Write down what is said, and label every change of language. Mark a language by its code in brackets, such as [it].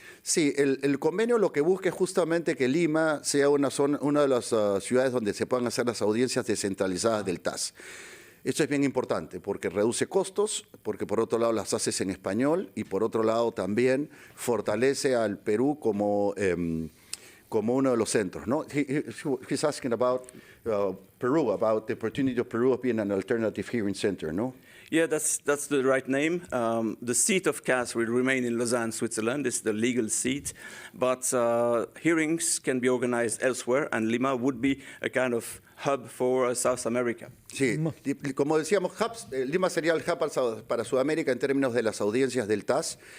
[es] Sí, el convenio lo que busca es justamente que Lima sea una de las ciudades donde se puedan hacer las audiencias descentralizadas del TAS. Esto es bien importante porque reduce costos, porque por otro lado las haces en español y por otro lado también fortalece al Perú como uno de los centros, ¿no? [en] He's asking about Peru, about the opportunity of Peru of being an alternative hearing center, ¿no? Yeah, that's the right name. The seat of CAS will remain in Lausanne, Switzerland. It's the legal seat. But hearings can be organized elsewhere, and Lima would be a kind of hub for South America. [es] Sí, como decíamos, Lima sería el hub para Sudamérica en términos de las audiencias del TAS.